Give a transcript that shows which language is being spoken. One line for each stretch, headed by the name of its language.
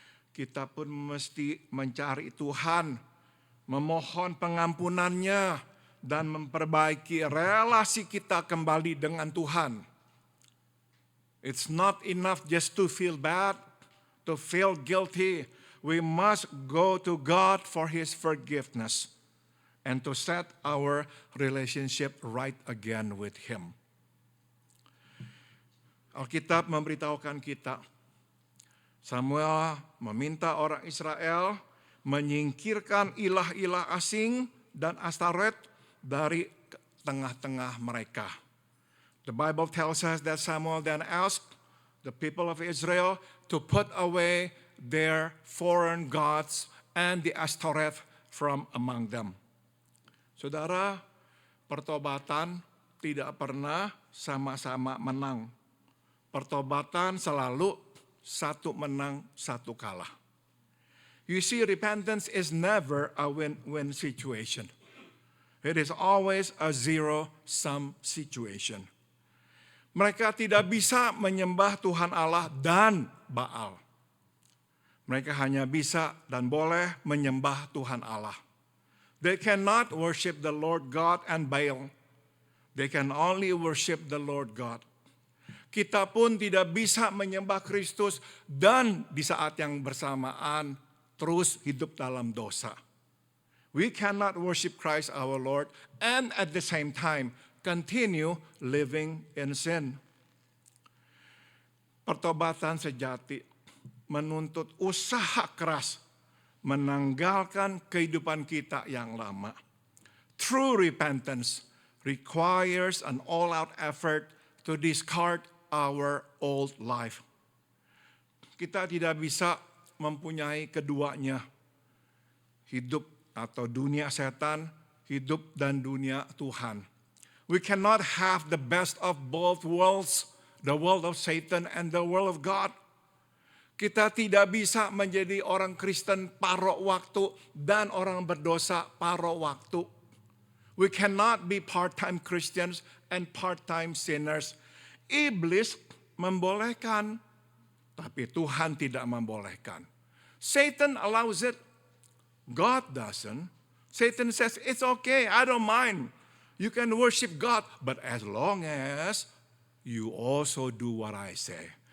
Indonesian: Kita pun mesti mencari Tuhan, memohon pengampunannya, dan memperbaiki relasi kita kembali dengan Tuhan.
English: It's not enough just to feel bad, to feel guilty. We must go to God for His forgiveness and to set our relationship right again with Him.
Indonesian: Alkitab memberitahukan kita, Samuel meminta orang Israel menyingkirkan ilah-ilah asing dan Astaret dari tengah-tengah mereka.
English: The Bible tells us that Samuel then asked the people of Israel to put away their foreign gods and the Astaret from among them.
Indonesian: Saudara, pertobatan tidak pernah sama-sama menang. Pertobatan selalu satu menang, satu kalah.
English: You see, repentance is never a win-win situation. It is always a zero-sum situation.
Indonesian: Mereka tidak bisa menyembah Tuhan Allah dan Baal. Mereka hanya bisa dan boleh menyembah Tuhan Allah.
English: They cannot worship the Lord God and Baal. They can only worship the Lord God.
Indonesian: Kita pun tidak bisa menyembah Kristus dan di saat yang bersamaan terus hidup dalam dosa.
English: We cannot worship Christ our Lord and at the same time continue living in sin.
Indonesian: Pertobatan sejati menuntut usaha keras menanggalkan kehidupan kita yang lama.
English: True repentance requires an all-out effort to discard our old life.
Indonesian: Kita tidak bisa mempunyai keduanya. Hidup atau dunia setan, hidup dan dunia Tuhan.
English: We cannot have the best of both worlds, the world of Satan and the world of God.
Indonesian: Kita tidak bisa menjadi orang Kristen paruh waktu dan orang berdosa paruh waktu.
English: We cannot be part-time Christians and part-time sinners.
Indonesian: Iblis membolehkan, tapi Tuhan tidak membolehkan.
English: Satan allows it, God doesn't. Satan says, it's okay, I don't mind. You can worship God, but as long as you also do what I say.